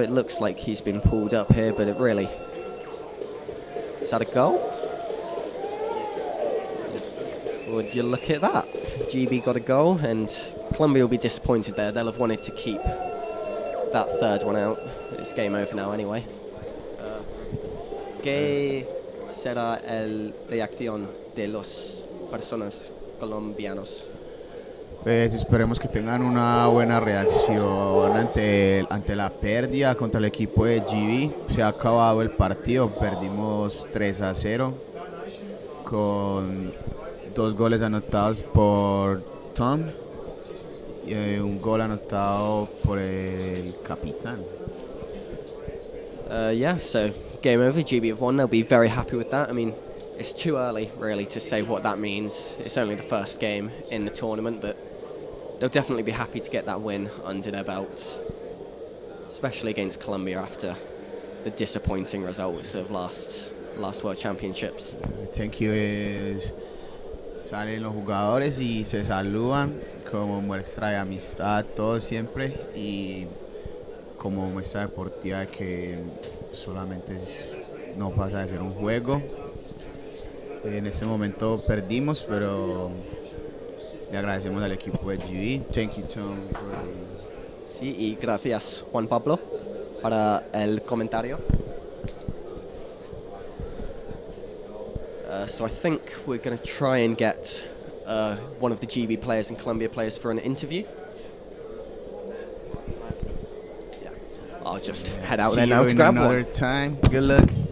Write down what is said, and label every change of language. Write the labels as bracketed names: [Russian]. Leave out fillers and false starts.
[English] It looks like he's been pulled up here, but it really... Is that a goal? Would you look at that? GB got a goal, and Colombia will be disappointed there. They'll have wanted to keep that third one out. It's game over now anyway. [Spanish] ¿Qué será la reacción de los personas colombianos? Pues esperemos que tengan una buena reacción ante la pérdida contra el equipo de GB. Se ha acabado el partido, perdimos 3-0 con 2 goles anotados por Tom y un gol anotado por el capitán. [English] Yeah, so game over, GB have won. They'll be very happy with that. I mean, it's too early really to say what that means. It's only the first game in the tournament, but they'll definitely be happy to get that win under their belts, especially against Colombia after the disappointing results of last World Championships. Thank you. [Spanish] Salen los jugadores y se saludan como muestra de amistad, todos siempre, y como muestra deportiva que solamente no pasa de ser un juego. En este momento perdimos, pero le agradecemos al equipo de GB. [English] Thank you, Tom. [Spanish] Sí, y gracias, Juan Pablo, para el comentario. [English] So I think we're going to try and get one of the GB players and Colombia players for an interview. Yeah, I'll just head out there now to grab one. Another time. Good luck.